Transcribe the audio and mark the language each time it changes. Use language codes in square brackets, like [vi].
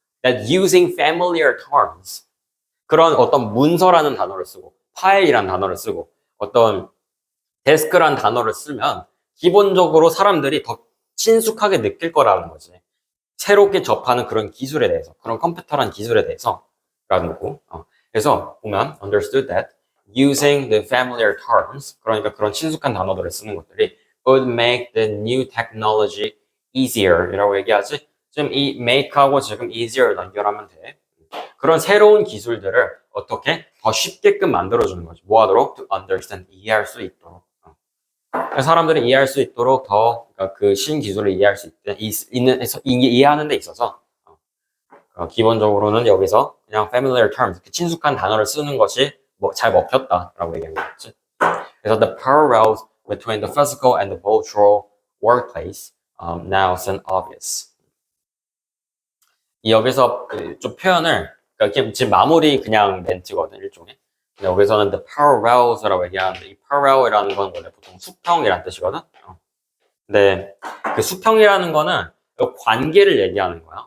[en] That using familiar terms [ko] 그런 어떤 문서라는 단어를 쓰고 파일이라는 단어를 쓰고 어떤 데스크라는 단어를 쓰면 기본적으로 사람들이 더 친숙하게 느낄 거라는 거지. 새롭게 접하는 그런 기술에 대해서, 그런 컴퓨터라는 기술에 대해서 라는 거고. 그래서 보면 [en] understood that using the familiar terms [ko] 그러니까 그런 친숙한 단어들을 쓰는 것들이 [en] would make the new technology easier [ko] 이라고 얘기하지. 지금 이 make하고 지금 easier 연결하면 돼. 그런 새로운 기술들을 어떻게 더 쉽게끔 만들어주는 거지. 뭐 하도록? [en] To understand, [ko] 이해할 수 있도록. 사람들이 이해할 수 있도록 더, 그러니까 그 신기술을 이해할 수 이해하는 데 있어서, 기본적으로는 여기서 그냥 familiar terms, 친숙한 단어를 쓰는 것이 잘 먹혔다라고 얘기하는 거지. [en] 그래서 the parallels between the physical and the virtual workplace now seem obvious. [ko] 여기서 좀 표현을 그러니까 지금 마무리 그냥 멘트거든 일종의. 근데 여기서는 [en] the parallels [ko] 라고 얘기하는데 이 parallel이라는 건 원래 보통 수평이라는 뜻이거든. 근데 그 수평이라는 거는 관계를 얘기하는 거야.